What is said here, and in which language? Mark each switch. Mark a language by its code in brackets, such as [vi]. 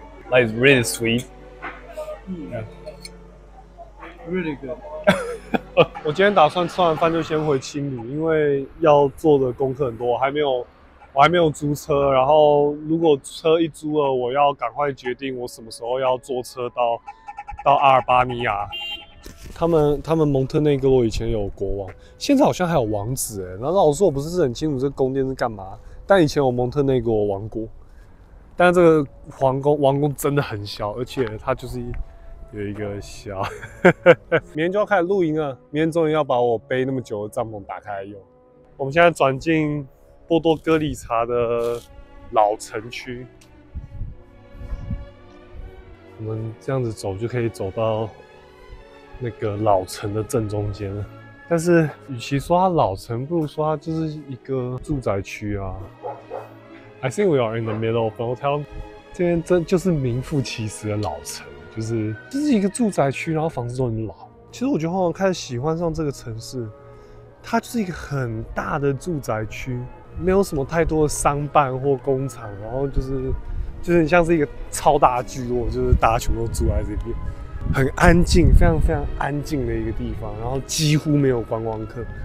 [en] Like it's really sweet. Yeah. Really good. [zh] 我今天打算吃完饭就先回青旅，因为要做的功课很多，我还没有租车。然后如果车一租了，我要赶快决定我什么时候要坐车到阿尔巴尼亚。他们蒙特内哥罗以前有国王，现在好像还有王子哎。然后老实说，我不是很清楚这宫殿是干嘛，但以前有蒙特内哥罗王国。但是这个王宫真的很小，而且它就是有一个小。明天就要开始露营了，明天终于要把我背那么久的帐篷打开来用。我们现在转进波多哥里察的老城区，我们这样子走就可以走到那个老城的正中间了。但是与其说它老城，不如说它就是一个住宅区啊。 [en] I think we are in the middle of the hotel。 [zh] 这边真就是名副其实的老城，就是一个住宅区，然后房子都很老。其实我觉得我开始喜欢上这个城市，它就是一个很大的住宅区，没有什么太多的商办或工厂，然后就是很像是一个超大的聚落，就是大家全部都住在这边，很安静，非常非常安静的一个地方，然后几乎没有观光客。